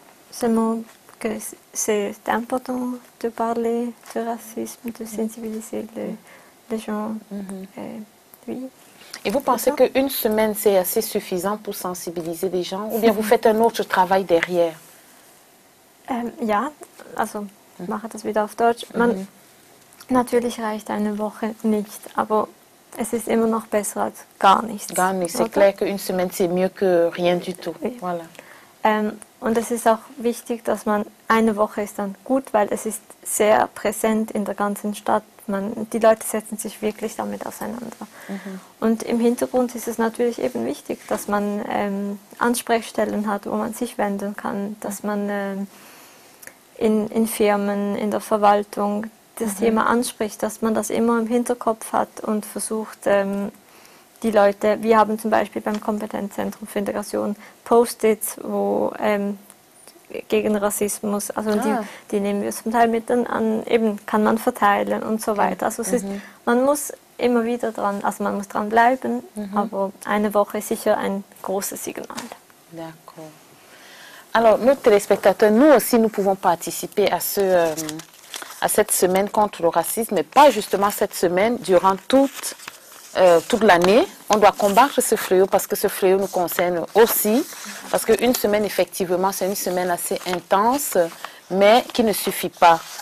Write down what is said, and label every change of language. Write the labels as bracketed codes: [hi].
[fr] Seulement que c'est important de parler du racisme, de sensibiliser les gens. Oui. Et vous pensez qu'une semaine, c'est assez suffisant pour sensibiliser les gens? Ou bien vous faites un autre travail derrière? [de] Ja, also ich mache das wieder auf Deutsch. Natürlich reicht eine Woche nicht, aber es ist immer noch besser als gar nichts. Gar nichts. [fr] C'est clair qu'une semaine, c'est mieux que rien du tout. Oui. Voilà. [de] Und es ist auch wichtig, dass man, eine Woche ist dann gut, weil es ist sehr präsent in der ganzen Stadt. Die Leute setzen sich wirklich damit auseinander. Und im Hintergrund ist es natürlich eben wichtig, dass man Ansprechstellen hat, wo man sich wenden kann, dass man in Firmen, in der Verwaltung das Thema anspricht, dass man das immer im Hinterkopf hat und versucht, die Leute, wir haben zum Beispiel beim Kompetenzzentrum für Integration Post-its, wo gegen Rassismus, also die nehmen wir zum Teil mit an, eben kann man verteilen und so weiter. Also es ist, man muss immer wieder dran, also man muss dran bleiben, aber eine Woche ist sicher ein großes Signal. [fr] D'accord. Alors, nos téléspectateurs, nous aussi, nous pouvons participer à cette semaine contre le racisme, mais pas justement cette semaine, durant toute l'année. On doit combattre ce fléau parce que ce fléau nous concerne aussi. Parce qu'une semaine, effectivement, c'est une semaine assez intense, mais qui ne suffit pas.